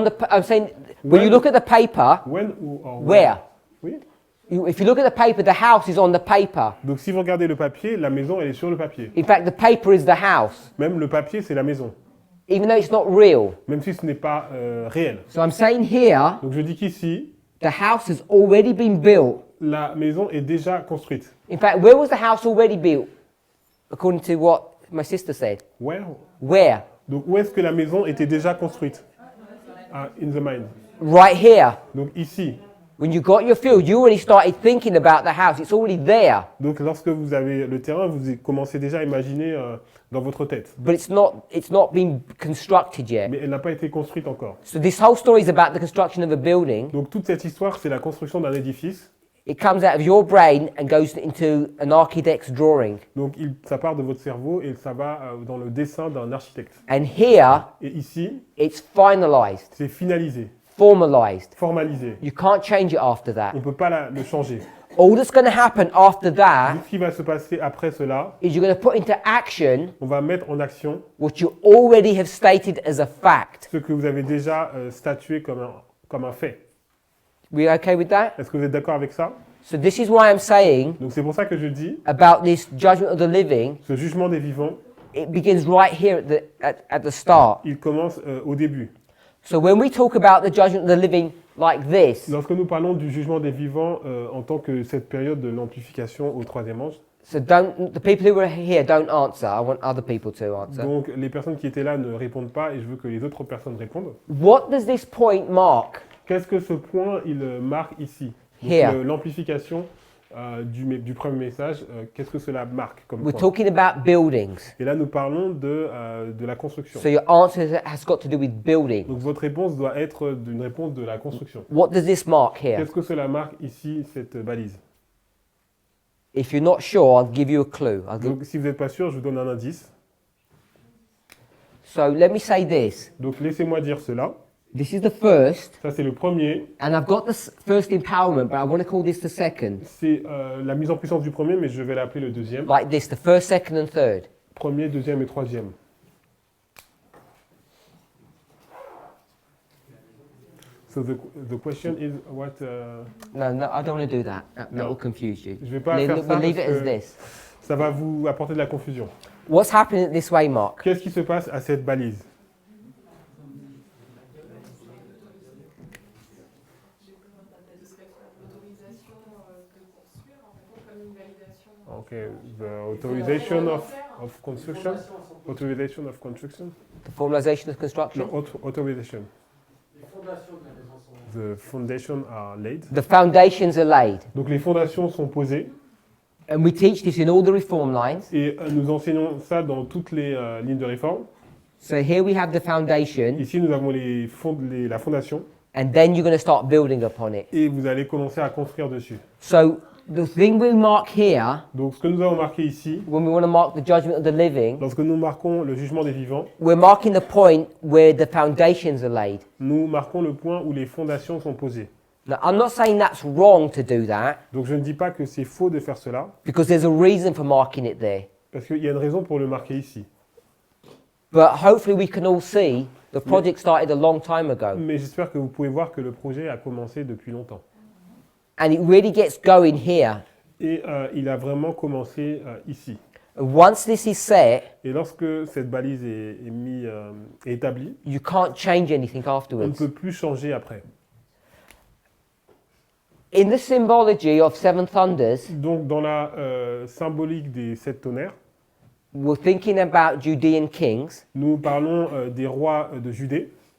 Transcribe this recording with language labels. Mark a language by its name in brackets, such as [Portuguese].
[English] I'm saying, when you look at the paper, When or where? [French] Oui. [English] If you look at the paper, the house is on the paper. [French] Donc si vous regardez le papier, la maison elle est sur le papier. [English] In fact, the paper is the house, [French] Même le papier c'est la maison, [English] even though it's not real. [French] même si ce n'est pas réel. [English] So I'm saying here, [French] Donc je dis qu'ici, [English] the house has already been built. [French] la maison est déjà construite. [English] In fact, where was the house already built? According to what my sister said. Where? Where? [French] Donc où est-ce que la maison était déjà construite? [English] Ah, in the mind. Right here. [French] Donc ici. [English] When you got your field, you already started thinking about the house. It's already there. [French] Donc lorsque vous avez le terrain, vous commencez déjà à imaginer dans votre tête. [English] But it's not been constructed yet. [French] Mais elle n'a pas été construite encore. [English] So this whole story is about the construction of a building. [French] Donc toute cette histoire, c'est la construction d'un édifice. [English] It comes out of your brain and goes into an architect's drawing. [French] Donc ça part de votre cerveau et ça va dans le dessin d'un architecte. [English] And here, [French] Et ici, [English] it's finalized, [French] c'est finalisé, [English] formalized. [French] formalisé. [English] You can't change it after that. [French] On ne peut pas le changer. [English] All that's going to happen after that [French] Ce qui va se passer après cela, [English] is you're going to put into action [French] on va mettre en action [English] what you already have stated as a fact. [French] ce que vous avez déjà statué comme un fait. [English] We okay with that? [French] Est-ce que vous êtes d'accord avec ça? [English] So this is why I'm saying [French] Donc c'est pour ça que je dis, [English] about this judgment of the living, [French] ce jugement des vivants, [English] it begins right here at the start. [French] il commence au début. [English] So when we talk about the judgment of the living like this, [French] Lorsque nous parlons du jugement des vivants en tant que cette période de l'amplification au troisième ange, [English] so the people who were here don't answer. I want other people to answer. [French] donc les personnes qui étaient là ne répondent pas et je veux que les autres personnes répondent. [English] What does this point mark? [French] Qu'est-ce que ce point il marque ici? Donc, [English] Here. [French] l'amplification du premier message, qu'est-ce que cela marque comme [English] We're [French] point? [English] talking about buildings. [French] Et là nous parlons de la construction. [English] So your answer has got to do with building. [French] Donc votre réponse doit être d'une réponse de la construction. [English] What does this mark here? [French] Qu'est-ce que cela marque ici, cette balise? [English] If you're not sure, I'll give you a clue. [French] Donc si vous n'êtes pas sûr, je vous donne un indice. [English] So let me say this. [French] Donc laissez-moi dire cela. [English] This is the first, [French] Ça c'est le premier. [English] and I've got the first empowerment, but I want to call this the second. [French] C'est la mise en puissance du premier, mais je vais l'appeler le deuxième. [English] Like this, the first, second, and third. [French] Premier, deuxième et troisième. [English] So the question is what... No, I don't want to do that. That No. will confuse you. [French] Je vais pas faire ça [English] We'll leave it [French] parce [English] as [French] que [English] this. [French] ça va vous apporter de la confusion. [English] What's happening this way, Mark? [French] Qu'est-ce qui se passe à cette balise? [English] Okay, the authorization of construction. Authorization of construction. The formalization of construction. No, authorization. [French] Les fondations de la maison sont [English] The foundation are laid. The foundations are laid. [French] Donc les fondations sont posées [English] And we teach this in all the reform lines. [French] et nous enseignons ça dans toutes les lignes de réforme. [English] So here we have the foundation, [French] Ici nous avons la fondation [English] and then you're going to start building upon it. [French] et vous allez commencer à construire dessus. [English] So the thing we mark here, [French] Donc ce que nous avons marqué ici, [English] when we want to mark the judgment of the living, [French] lorsque nous marquons le jugement des vivants, [English] we're marking the point where the foundations are laid. [French] nous marquons le point où les fondations sont posées. [English] Now, I'm not saying that's wrong to do that, [French] Donc je ne dis pas que c'est faux de faire cela, [English] because there's a reason for marking it there. [French] parce qu'il y a une raison pour le marquer ici. [English] But hopefully we can all see the project started a long time ago. [French] Mais j'espère que vous pouvez voir que le projet a commencé depuis longtemps. [English] And it really gets going here. [French] Et il a vraiment commencé ici. [English] And once this is set, [French] Et lorsque cette balise est établie, [English] you can't change anything [French] on ne [English] afterwards. [French] peut plus changer après. [English] In the symbology of seven thunders, [French] Donc dans la symbolique des 7 tonnerres, [English] we're thinking about Judean kings. [French] nous parlons des rois de Judée.